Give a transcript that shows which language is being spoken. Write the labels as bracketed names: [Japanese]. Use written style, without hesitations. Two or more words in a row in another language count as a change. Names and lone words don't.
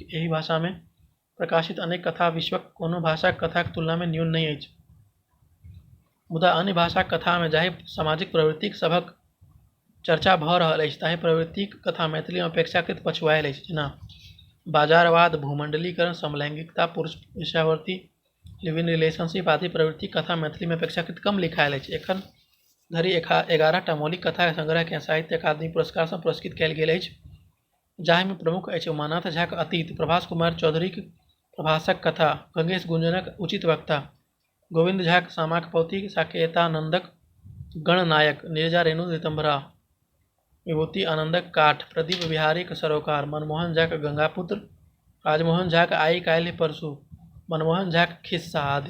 [Maithili] एहि भाषा में प्रकाशित अनेक कथा विश्वक कोनो भाषाक कथाक तुलना में न्यून नहि अछि। मुदा अन्य भाषाक कथा में जाहि सामाजिक प्रवृत्ति सभक चर्चा भऽ रहल अछि ताहि प्रवृत्तिक कथा मैथिली में अपेक्षाकृत पछुआयल अछि, जेना बाजारवाद, भूमंडलीकरण, समलैंगिकता, पुरुष वेश्यावृत्ति, [English] live-in relationship [Maithili] आदि प्रवृत्तिक कथा मैथिली में अपेक्षाकृत कम लिखायल अछि। एखन धरि 11टा मौलिक कथा संग्रह के साहित्य अकादमी पुरस्कार सँ पुरस्कृत कयल गेल अछि, जाहि में प्रमुख अछि उमानाथ झाक अतीत, प्रभास कुमार चौधरीक प्रभासक कथा, गंगेश गुंजनक उचित वक्ता, गोविंद झाक सामाक पौथी, साकेतानंदक गणनायक, नीरजा रेणु ऋतंभरा, विभूति आनंदक काठ, प्रदीप बिहारीक सरोकार, मनमोहन झाक गंगापुत्र, राजमोहन झाक आइ काल्हि परसू, मनमोहन झाक खिस्सा आदि।